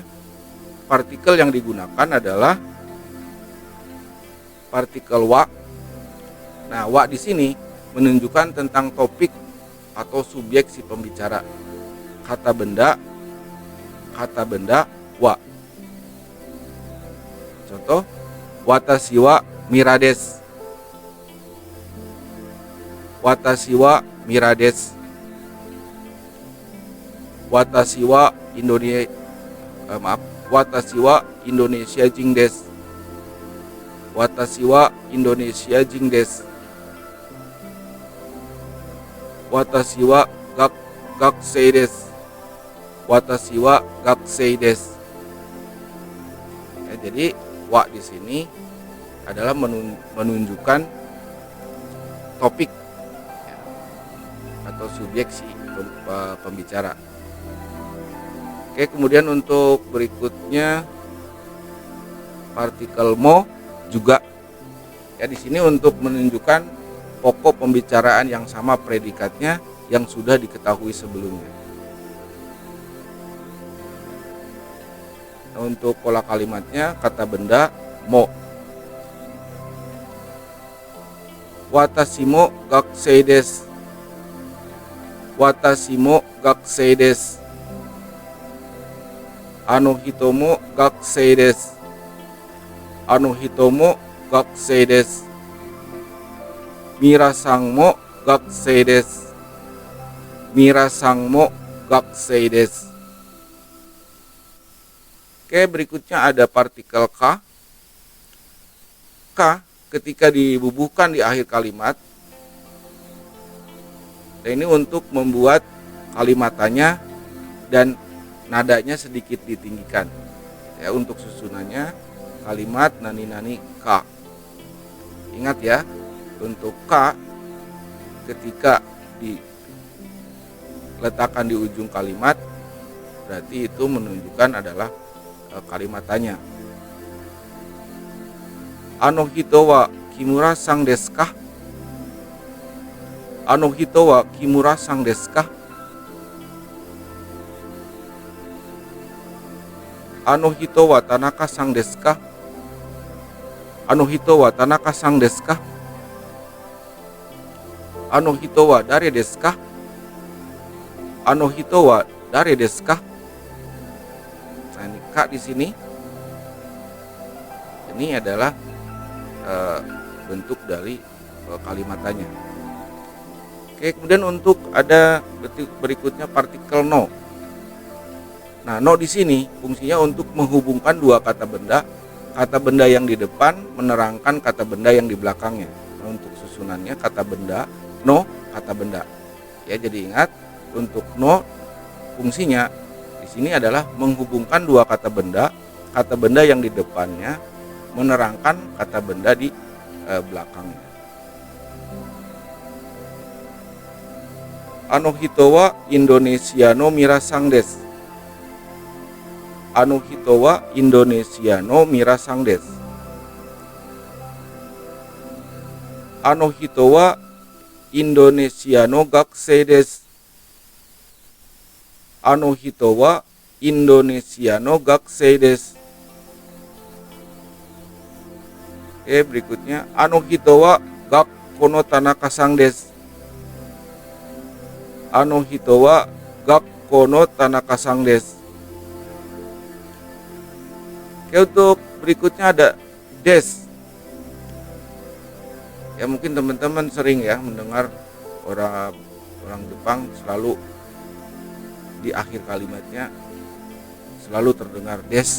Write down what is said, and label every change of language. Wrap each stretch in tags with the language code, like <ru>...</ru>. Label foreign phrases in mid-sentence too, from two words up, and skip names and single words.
<id>Partikel yang digunakan adalah partikel wa. Nah, wa di sini menunjukkan tentang topik atau subjek si pembicara. Kata benda wa. Contoh,</id> <ja>私はミラです. 私はミラです. 私は私はインドネシア人です. 私はインドネシア人です. 私は学生です. 私は学生です.</ja> <id>Ya, jadi wa di sini adalah menunjukkan topik ya, atau subjek si pembicara. Oke, kemudian untuk berikutnya partikel mo juga. Ya, di sini untuk menunjukkan pokok pembicaraan yang sama predikatnya yang sudah diketahui sebelumnya. Nah, untuk pola kalimatnya kata benda mo.</id> <ja>私も学生です. 私も学生です. あの人も学生です. あの人も学生です. ミラさんも学生です. ミラさんも学生です.</ja> <id>Oke, berikutnya ada partikel ka. Ka ketika dibubuhkan di akhir kalimat. Nah, ini untuk membuat kalimatannya dan nadanya sedikit ditinggikan. Ya, untuk susunannya kalimat</id> <ja>何々か.</ja> <id>Ingat ya, untuk ka ketika diletakkan di ujung kalimat berarti itu menunjukkan adalah kalimatannya.</id> <ja>あの人は木村さんですか? あの人は木村さんですか? あの人は田中さんですか? あの人は田中さんですか? あの人は誰ですか? あの人は誰ですか?</ja> <id>Nah, ini ka di sini. Ini adalah bentuk dari kalimatannya. Oke, kemudian untuk ada berikutnya partikel no. Nah, no di sini fungsinya untuk menghubungkan dua kata benda yang di depan menerangkan kata benda yang di belakangnya. Nah, untuk susunannya kata benda no, kata benda. Ya, jadi ingat untuk no fungsinya di sini adalah menghubungkan dua kata benda yang di depannya menerangkan kata benda di belakangnya.</id> <ja>あの人はインドネシアのミラさんです. あの人はインドネシアのミラさんです。あの人はインドネシアの学生です. あの人はインドネシアの学生です.</ja> <id>Oke, berikutnya</id> <ja>あの人は学校の田中さんです. あの人は学校の田中さんです.</ja> <id>Oke, untuk berikutnya ada des. Ya mungkin teman-teman sering ya mendengar orang Jepang selalu di akhir kalimatnya selalu terdengar des.</id>